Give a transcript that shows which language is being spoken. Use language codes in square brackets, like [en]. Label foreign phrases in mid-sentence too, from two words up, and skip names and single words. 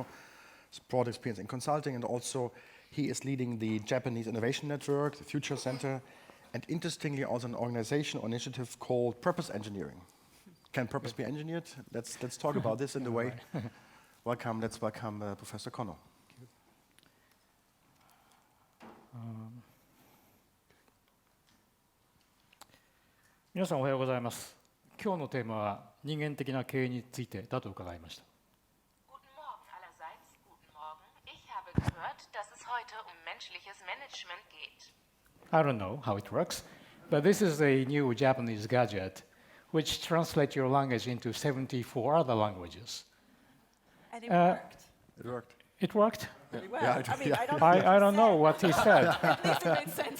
[en] Broad experience in consulting, and also he is leading the Japanese Innovation Network, the Future Center, and interestingly also an organization or initiative called Purpose Engineering. Can purpose be engineered? Let's talk about this in a way. Welcome, let's welcome Professor Konno. [ja] 皆さんおはようございます。今日のテーマは人間的な経営についてだと伺いました。 [de] Guten Morgen allerseits, guten Morgen. Ich habe gehört, dass es heute menschliches Management geht. [en] I don't know how it works, but this is a new Japanese gadget which translates your language into 74 other languages. And it worked. It worked. It worked? Really well. Yeah, I mean, yeah. I don't, know what I he don't know said, what he said. At least it made sense.